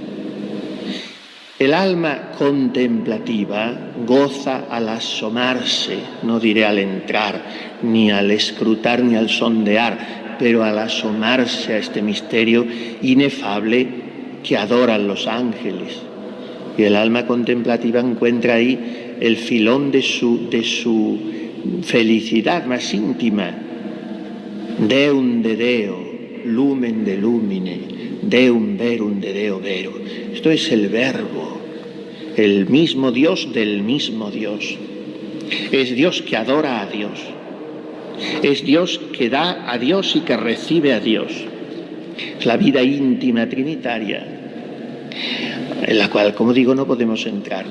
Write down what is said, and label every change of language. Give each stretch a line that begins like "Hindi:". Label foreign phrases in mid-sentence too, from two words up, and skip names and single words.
Spanish: El alma contemplativa goza al asomarse, no diré al entrar, ni al escrutar, ni al sondear, pero al asomarse a este misterio inefable que adoran los ángeles. Y el alma contemplativa encuentra ahí el filón de su felicidad más íntima.
Latin: Deum de Deo, lumen de lumine, Deum verum de Deo vero.
Spanish: Esto es el Verbo, el mismo Dios del mismo Dios. Es Dios que adora a Dios. Es Dios que da a Dios y que recibe a Dios. Es la vida íntima trinitaria, en la cual, como digo, no podemos entrar.